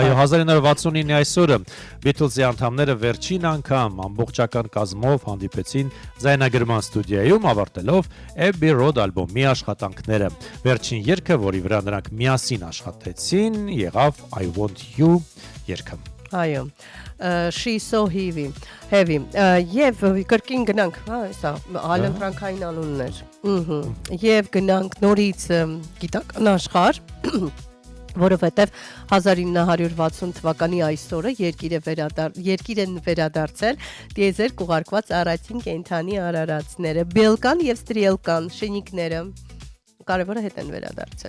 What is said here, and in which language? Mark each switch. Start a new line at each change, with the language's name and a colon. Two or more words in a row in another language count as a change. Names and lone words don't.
Armenian: Այո, 1969-ի այսօրը Beatles-ի անդամները վերջին անգամ ամբողջական կազմով հանդիպեցին ձայնագրման ստուդիայում, ավարտելով Abbey Road ալբոմի աշխատանքները։ Վերջին երգը, որի վրա նրանք միասին աշխատեցին, եղավ I Want You երգը։ Այո,
English: she so heavy,
Armenian: եւ կրկին գնանք, հա, հեսա, այլընտրանքային անուններ, եւ գնանք նորից գիտական աշխարհ, որովհետեւ 1960 թվականի այսօրը երկիր են վերադարձել դիեզերք ուղարկված առաջին կենդանի արարածները, բելկան եւ ստրիելկան շենիկները կարևորը հետ են վերադարձել։